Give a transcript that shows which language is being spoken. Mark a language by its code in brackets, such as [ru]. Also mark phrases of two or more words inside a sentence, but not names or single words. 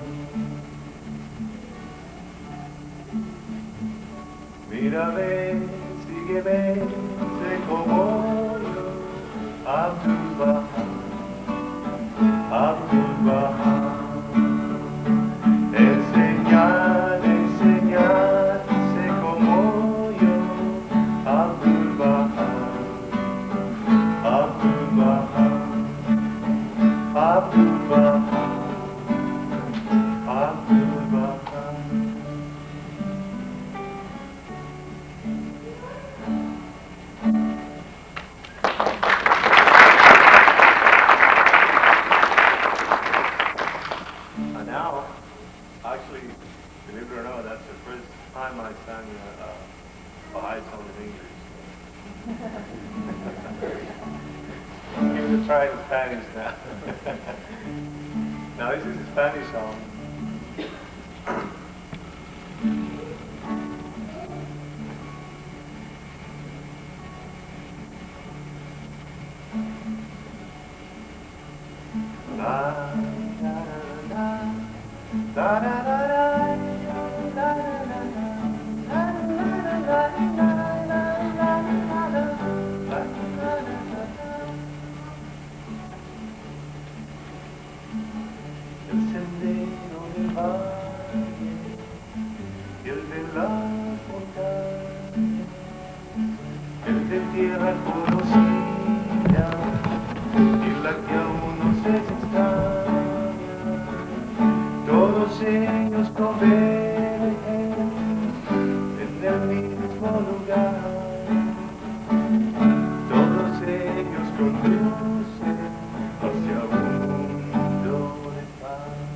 [es] Mírame, sígueme, sé como yo, Abdul Baha, Abdul Baha. Enseñar, enseñar, sé como yo, Abdul Baha, Abdul Baha, Abdul Baha, Abdul Baha. [en] And now, actually, believe it or not, that's the first time I sang a Baha'i song in English. Give it a try in Spanish now. Now this is a Spanish song. La, da, da, da, da, da, da, da, [es] el sendero del valle y el de las montañas, el de tierra conocida y la que aún no se extraña, todos ellos convergen en el mismo lugar, todos ellos conducen hacia un mundo de paz.